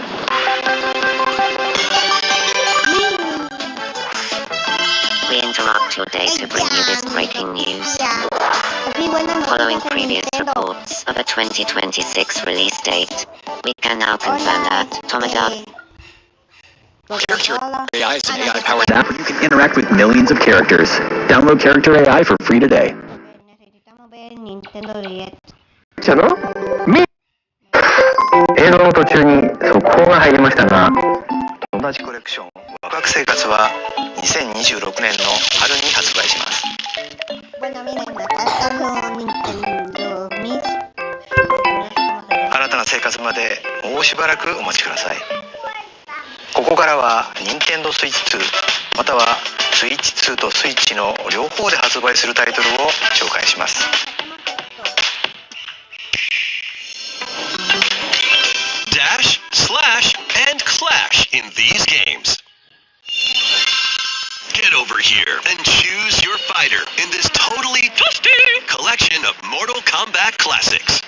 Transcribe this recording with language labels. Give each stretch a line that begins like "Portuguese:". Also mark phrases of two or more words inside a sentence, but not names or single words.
English: We interrupt your day to bring you this breaking news.
Spanish: Así buenas
English: Following
Spanish: noticias en
English: previous Nintendo. reports of a 2026 release date, we can now confirm that Tomodachi Character AI is an AI-powered app where you can interact with millions of characters. Download Character AI for free today.
Spanish: Necesitamos ver Nintendo Direct.
Japanese: 映像の途中に速報が入りましたが、同じコレクションワクワク生活は2026年の春に発売します。
Spanish: Bueno, miren, acá están los Nintendo Mis.
Japanese: 新たな生活までもうしばらくお待ちください。ここからは Nintendo Switch 2または Switch 2と Switch の両方で発売するタイトルを紹介します。
English: Dash, slash, and clash in these games. Get over here and choose your fighter in this totally twisty collection of Mortal Kombat classics.